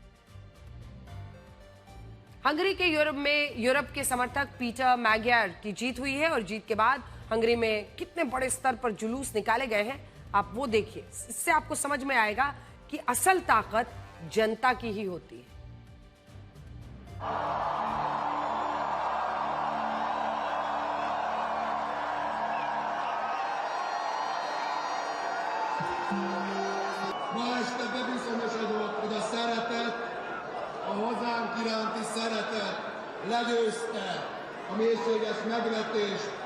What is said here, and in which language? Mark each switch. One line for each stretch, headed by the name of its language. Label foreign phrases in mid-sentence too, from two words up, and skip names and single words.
Hindi: हंगरी के यूरोप के समर्थक पीटर मैगियार की जीत हुई है और जीत के बाद हंगरी में कितने बड़े स्तर पर जुलूस निकाले गए हैं, आप वो देखिए। इससे आपको समझ में आएगा कि असल ताकत जनता की ही होती है।
Hungarian: Ma este bebizonyosodott, hogy a szeretet, a hazánk iránti szeretet legyőzte a mélységes megvetést.